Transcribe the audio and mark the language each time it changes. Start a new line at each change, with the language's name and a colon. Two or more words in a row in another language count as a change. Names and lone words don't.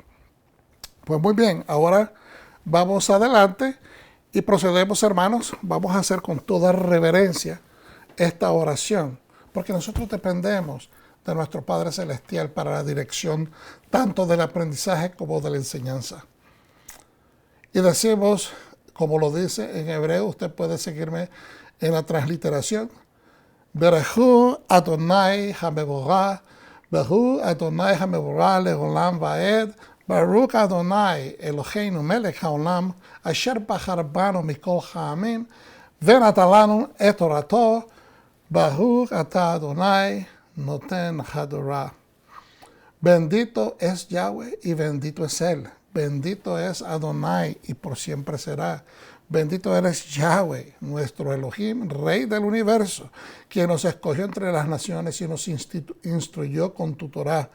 Spanish: Pues muy bien, ahora vamos adelante y procedemos, hermanos, vamos a hacer con toda reverencia esta oración, porque nosotros dependemos de nuestro Padre Celestial para la dirección tanto del aprendizaje como de la enseñanza. Y decimos, como lo dice en hebreo, usted puede seguirme en la transliteración:
Hebrew: ברכו אדוני המבורך ברוך אדוני המבורך לעולם ועד, ברוך אדוני אלוהינו מלך העולם, אשר בחר בנו מכל העמים, ונתן לנו את תורתו, ברוך אתה אדוני נותן התורה.
Spanish: Bendito es Yahweh y bendito es Él. Bendito es Adonai y por siempre será. Bendito eres Yahweh, nuestro Elohim, Rey del universo, quien nos escogió entre las naciones y nos instruyó con tu Torah.